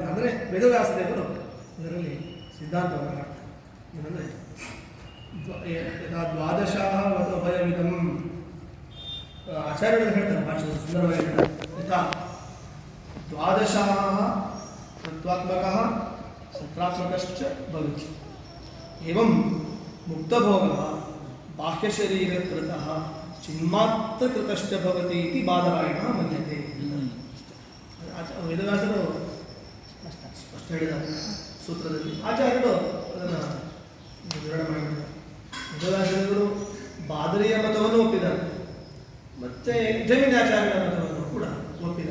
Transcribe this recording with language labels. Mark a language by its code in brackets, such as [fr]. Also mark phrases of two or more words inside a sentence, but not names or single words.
[kn] ಅಂದರೆ ವೇದವ್ಯಾಸ ದೇವರು ಇದರಲ್ಲಿ ಸಿದ್ಧಾಂತವನ್ನು ಮಾಡ್ತಾರೆ. ಏನಂದರೆ ದ್ವಾದಶ ಮತ್ತು ಅಭಯವಿದಂ ಆಚಾರ್ಯರು ಹೇಳ್ತಾರೆ, ಭಾಷೆ ಸುಂದರವಾಗಿ ಹೇಳ್ತಾರೆ. [sa] ದ್ವಾದಶ ಸತ್ವಾತ್ಮಕ ಸತ್ರಾತ್ಮಕಶ್ಚ ಭವತಿ. ಏವಂ ಮುಕ್ತಭೋಗ ಬಾಹ್ಯಶರೀರಕೃತಃ ಚಿನ್ಮಾತ್ರಕೃತಶ್ಚ ಭವತಿ ಇತಿ ಬಾದರಾಯಣ ಮನ್ಯತೆ. [kn] ವೇದವ್ಯಾಸರು ಸ್ಪಷ್ಟ ಹೇಳಿದ್ದಾರೆ ಸೂತ್ರದಲ್ಲಿ. ಆಚಾರ್ಯರು ಅದನ್ನು ವಿವರಣೆ ಮಾಡಿದ್ದಾರೆ. ವೇದವ್ಯಾಸರು ಬಾದರಿಯ ಮತವನ್ನು ಒಪ್ಪಿದ್ದಾರೆ, ಮತ್ತೆ ಜೈಮಿನ್ಯಾಚಾರ್ಯರ ಮತವನ್ನು ಕೂಡ ಒಪ್ಪಿದ್ದಾರೆ.